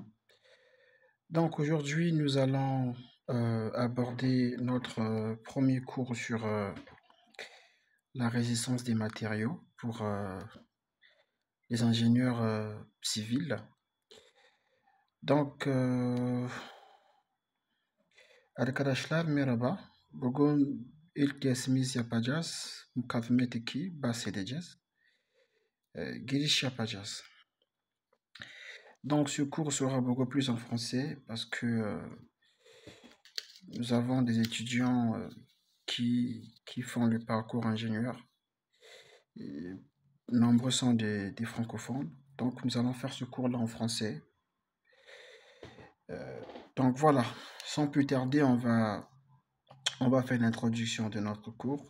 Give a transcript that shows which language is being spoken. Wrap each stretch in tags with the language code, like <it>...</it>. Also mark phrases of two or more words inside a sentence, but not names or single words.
<fr>Donc aujourd'hui nous allons aborder notre premier cours sur la résistance des matériaux pour les ingénieurs civils.</fr> <tr>Donc arkadaşlar merhaba. Bugün ilk dersimiz yapacağız. Mukavemet 2 bahsedeceğiz. Giriş yapacağız.</tr> <fr>Donc ce cours sera beaucoup plus en français parce que nous avons des étudiants qui font le parcours ingénieur. Et nombreux sont des francophones. Donc nous allons faire ce cours-là en français. Euh, donc voilà, sans plus tarder, on va faire l'introduction de notre cours.</fr>